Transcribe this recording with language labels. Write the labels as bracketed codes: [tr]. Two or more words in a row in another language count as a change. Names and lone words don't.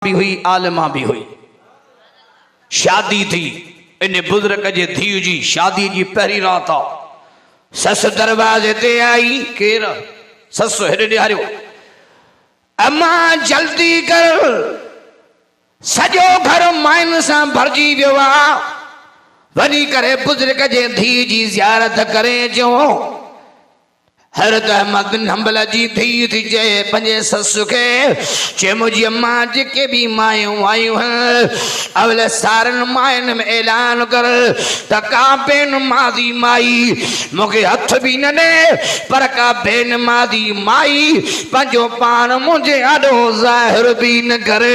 [hi] भी हुई आलिमा भी हुई। [sd] शादी थी इन बुजुर्ग जे धीउ जी शादी जी पहरी रात आ। सस दरवाजे ते आई। केर? सस हेॾे ॾियारियो। अम्मा जल्दी कर, सॼो घर माइन सां भरजी वियो आहे। वञी करे बुजुर्ग जे धीउ जी ज़ियारत करे अचो। हज़रत अहमद बिन हंबल जी धीउ थी चए पंहिंजे ससु खे, चए मुंहिंजी अम्मा जेके बि मायूं आयूं आहिनि अवल सारनि मायुनि में ऐलान कर त का बेनमाज़ी माई मूंखे हथ बि न ॾे, पर का बेनमाज़ी माई पंहिंजो पाण मुंहिंजे आॾो ज़ाहिर बि न करे।